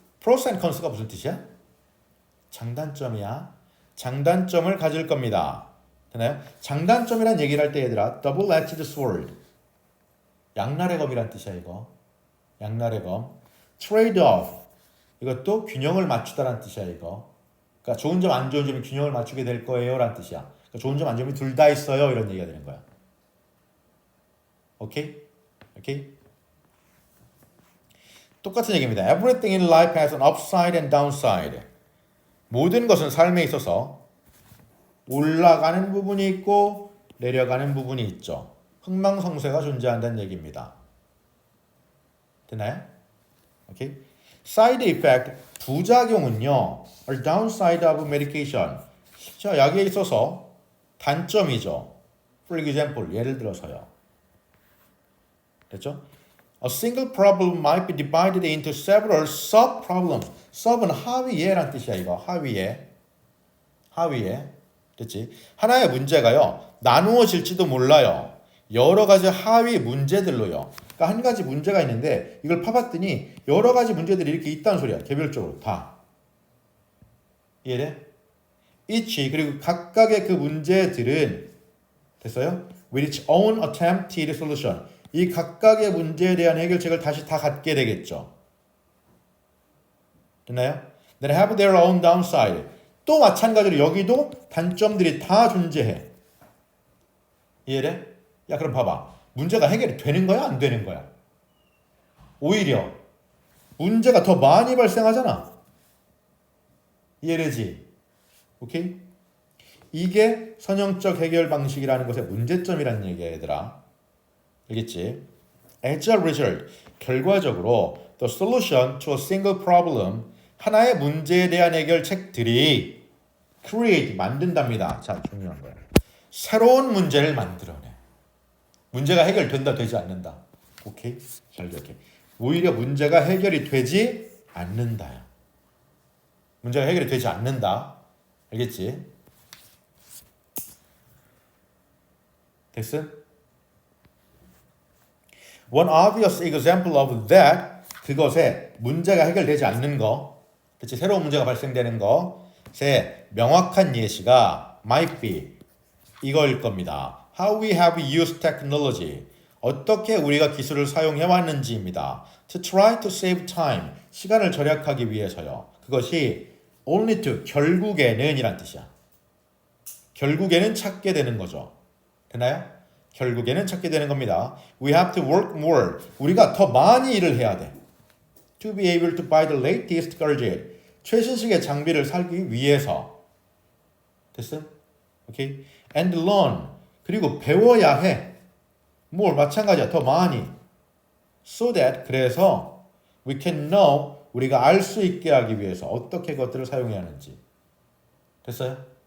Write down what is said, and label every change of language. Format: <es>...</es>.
<ko>pros and cons가 무슨 뜻이야? 장단점이야. 장단점을 가질 겁니다. 되나요? 장단점이란 얘기를 할 때 얘들아</ko> <en>double-edged sword</en> <ko>양날의 검이란 뜻이야 이거. 양날의 검. trade-off 이것도 균형을 맞추다라는 뜻이야 이거. 그러니까 좋은 점 안 좋은 점이 균형을 맞추게 될 거예요 라는 뜻이야. 그러니까 좋은 점 안 좋은 점이 둘 다 있어요 이런 얘기가 되는 거야. 오케이? 오케이? 똑같은 얘기입니다.</ko> <en>Everything in life has an upside and downside.</en> <ko>모든 것은 삶에 있어서 올라가는 부분이 있고 내려가는 부분이 있죠. 흥망성쇠가 존재한다는 얘기입니다. 되나요? 오케이?</ko> <en>Side effect,</en> <ko>부작용은요.</ko> <en>are downside of medication.</en> <ko>자, 약에 있어서 단점이죠.</ko> <en>For example,</en> <ko>예를 들어서요. 됐죠?</ko> <en>A single problem might be divided into several sub-problems.</en> <ko>sub은 하위에란 뜻이야 이거. 하위에. 하위에. 됐지? 하나의 문제가요. 나누어질지도 몰라요. 여러 가지 하위 문제들로요. 그러니까 한 가지 문제가 있는데 이걸 파봤더니 여러 가지 문제들이 이렇게 있다는 소리야. 개별적으로 다. 이해돼? each 그리고 각각의 그 문제들은 됐어요?</ko> <en>with its own attempted solution.</en> <ko>이 각각의 문제에 대한 해결책을 다시 다 갖게 되겠죠. 됐나요?</ko> <en>Then have their own downside.</en> <ko>또 마찬가지로 여기도 단점들이 다 존재해. 이해돼? 야 그럼 봐봐. 문제가 해결이 되는 거야? 안 되는 거야? 오히려 문제가 더 많이 발생하잖아. 이해되지? 오케이? 이게 선형적 해결 방식이라는 것의 문제점이라는 얘기야 얘들아. 알겠지?</ko> <en>As a result,</en> <ko>결과적으로</ko> <en>the solution to a single problem</en> <ko>하나의 문제에 대한 해결책들이</ko> <en>create,</en> <ko>만든답니다. 자, 중요한 거야. 새로운 문제를 만들어내. 문제가 해결된다, 되지 않는다. 오케이? 잘 기억해. 오히려 문제가 해결이 되지 않는다요. 문제가 해결이 되지 않는다. 알겠지? 됐음?</ko> <en>One obvious example of that</en> <ko>그것에 문제가 해결되지 않는 거 그치 새로운 문제가 발생되는 것의 명확한 예시가</ko> <en>might be</en> <ko>이거일 겁니다.</ko> <en>How we have used technology</en> <ko>어떻게 우리가 기술을 사용해 왔는지입니다.</ko> <en>To try to save time</en> <ko>시간을 절약하기 위해서요. 그것이</ko> <en>only to</en> <ko>결국에는 이란 뜻이야. 결국에는 찾게 되는 거죠. 되나요? 결국에는 찾게 되는 겁니다.</ko> <en>We have to work more.</en> <ko>우리가 더 많이 일을 해야 돼.</ko> <en>To be able to buy the latest gadget.</en> <ko>최신식의 장비를 사기 위해서. 됐어? 오케이?</ko> <en>And learn.</en> <ko>그리고 배워야 해. more 마찬가지야. 더 많이.</ko> <en>So that</en> <ko>그래서</ko> <en>we can know</en> <ko>우리가 알 수 있게 하기 위해서 어떻게 그것들을 사용해야 하는지. 됐어요?</ko>